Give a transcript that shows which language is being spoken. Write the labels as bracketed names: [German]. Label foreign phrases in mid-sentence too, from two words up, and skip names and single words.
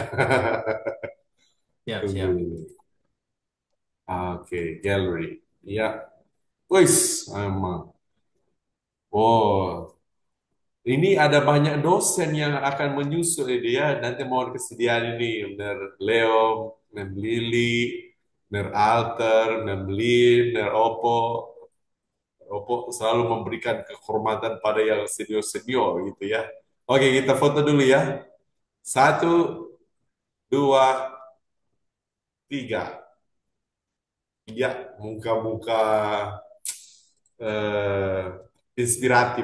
[Indonesian] Siap, Tunggu siap. dulu. Oke, gallery. Ya, wis, emang. Oh, ini ada banyak dosen yang akan menyusul ini ya. Nanti mohon kesediaan ini, Ner Leo, Ner Lili, Ner Alter, Ner Lin, Ner Opo. Opo selalu memberikan kehormatan pada yang senior-senior gitu ya. Oke, kita foto dulu ya. Satu, dua, tiga. Ya, muka-muka eh, inspiratif.